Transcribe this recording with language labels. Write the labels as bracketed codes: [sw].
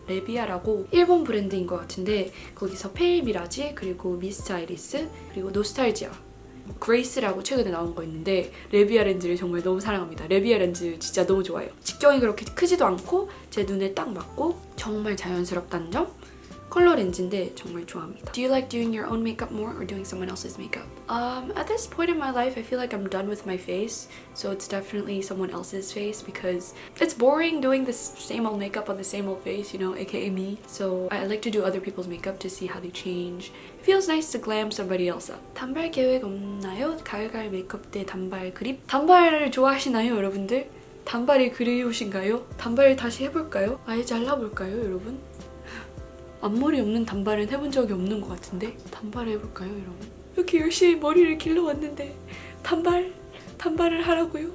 [ko] 레비아라고 일본 브랜드인 것 같은데 거기서 페일 미라지, 그리고 미스트 아이리스, 그리고 노스탈지아, 그레이스라고 최근에 나온 거 있는데 레비아 렌즈를 정말 너무 사랑합니다. 레비아 렌즈 진짜 너무 좋아요. 직경이 그렇게 크지도 않고 제 눈에 딱 맞고 정말 자연스럽다는 점. 컬러 렌즈인데 정말 좋아합니다. [en] Do you like doing your own makeup more or doing someone else's makeup? At this point in my life, I feel like I'm done with my face, so it's definitely someone else's face because it's boring doing the same old makeup on the same old face, you know, aka me. So I like to do other people's makeup to see how they change. It feels nice to glam somebody else up. [ko] 단발 계획 없나요? 가을가을 메이크업 때 단발 그립? 단발을 좋아하시나요, 여러분들? 단발이 그리우신가요? 단발 다시 해볼까요? 아예 잘라볼까요, 여러분? 앞머리 없는 단발은 해본 적이 없는 것 같은데 단발 해볼까요, 여러분? 이렇게 열심히 머리를 길러왔는데 단발을 하라고요?